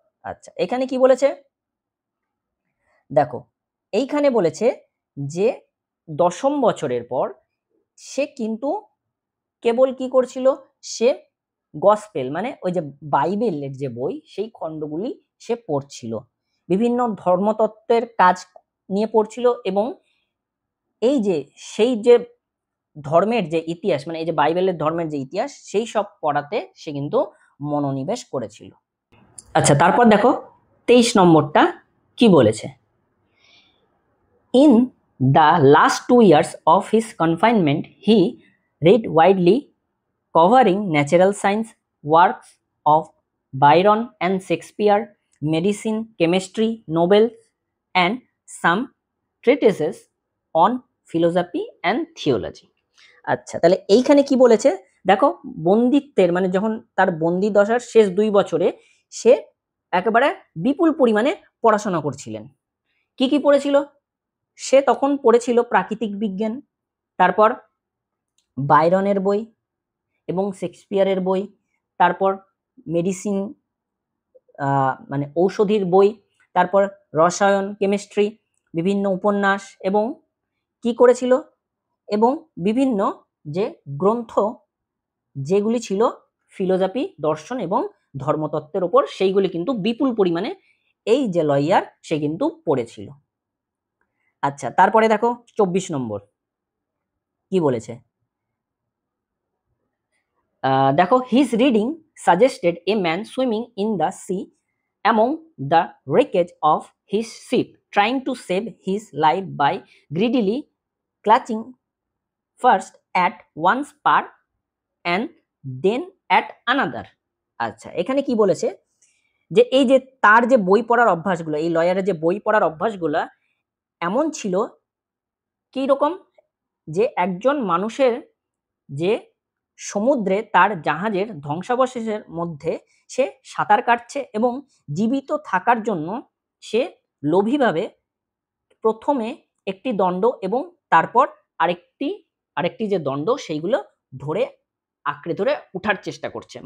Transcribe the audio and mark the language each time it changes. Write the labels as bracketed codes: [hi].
[bn] আচ্ছা, এখানে কি বলেছে দেখো, এইখানে বলেছে যে 10ম বছরের পর সে কিন্তু কেবল কি করছিল, সে গসপেল মানে ওই যে বাইবেলের যে বই সেই খণ্ডগুলি সে পড়ছিল, বিভিন্ন ধর্মতত্ত্বের কাজ নিয়ে পড়ছিল এবং এই যে সেই যে ধর্মের যে ইতিহাস, মানে এই যে বাইবেলের ধর্মের যে ইতিহাস সেই সব পড়াতে সে কিন্তু মনোনিবেশ করেছিল। আচ্ছা, তারপর দেখো 23 নম্বরটা কি বলেছে, [en] In the last 2 years of his confinement he read widely, covering natural science works of Byron and Shakespeare, medicine, chemistry, novels, and some treatises on philosophy and theology. [bn] আচ্ছা, তাহলে এইখানে কি বলেছে দেখো, বন্দিত্বের মানে যখন তার বন্দি দশার শেষ 2 বছরে সে একেবারে বিপুল পরিমাণে পড়াশোনা করছিলেন। কি কি পড়েছিল, সে তখন পড়েছিল প্রাকৃতিক বিজ্ঞান, তারপর বাইরনের বই এবং শেক্সপিয়ারের বই, তারপর মেডিসিন মানে ঔষধির বই, তারপর রসায়ন, কেমিস্ট্রি, বিভিন্ন উপন্যাস এবং কি করেছিল, এবং বিভিন্ন যে গ্রন্থ যেগুলি ছিল ফিলোসফি, দর্শন এবং ধর্মতত্ত্বের উপর সেইগুলি কিন্তু বিপুল পরিমাণে এই যে লয়ার সে কিন্তু পড়েছিল। আচ্ছা, তারপরে দেখো 24 নম্বর কি বলেছে, দেখো, [en] His reading suggested a man swimming in the sea among the wreckage of his ship, trying to save his life by greedily clutching first at one spar and then at another. [bn] আচ্ছা, এখানে কি বলেছে যে এই যে তার যে বই পড়ার অভ্যাসগুলো, এই লয়ারের যে বই পড়ার অভ্যাসগুলো এমন ছিল কি রকম, যে একজন মানুষের যে সমুদ্রে তার জাহাজের ধ্বংসাবশেষের মধ্যে সে সাঁতার কাটছে এবং জীবিত থাকার জন্য সে লোভীভাবে প্রথমে একটি দণ্ড এবং তারপর আরেকটি যে দণ্ড সেইগুলো ধরে আঁকড়ে ধরে উঠার চেষ্টা করছে।